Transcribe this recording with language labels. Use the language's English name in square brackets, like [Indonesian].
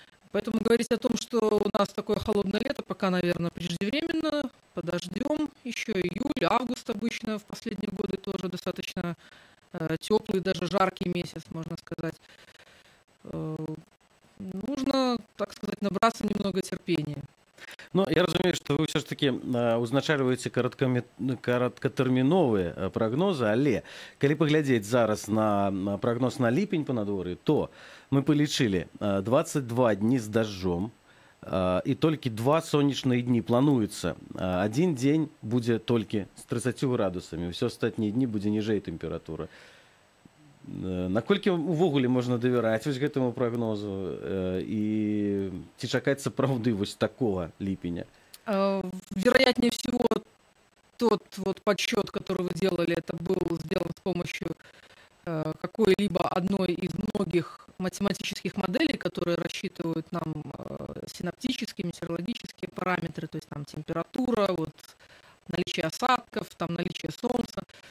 [Russian] Поэтому говорить о том, что у нас такое холодное лето, пока, наверное, преждевременно. Подождем еще июль, август обычно в последние годы тоже достаточно теплый, даже жаркий месяц, можно сказать. Нужно, так сказать, набраться немного терпения. [Belarusian] Я разумею, што вы ўсё ж такі узначальваеце кароткатэрміновыя прагнозы, але калі паглядзець зараз на прагноз на ліпень па надвор'і, то мы палічылі 22 дні з дажджом, і толькі 2 сонечныя дні плануецца. Адзін дзень будзе толькі з 30 градусамі, ўсё астатнія дні будзе ніжэй тэмпература. Наколькі увогуле можна давяраць вось гэтаму прагнозу і ці чакаць сапраўды вось такого ліпеня? [Russian] Вероятнее всего, тот вот подсчет, который вы делали, это был сделан с помощью какой-либо одной из многих математических моделей, которые рассчитывают нам синаптические, метеорологические параметры, то есть там температура, вот наличие осадков, там наличие солнца.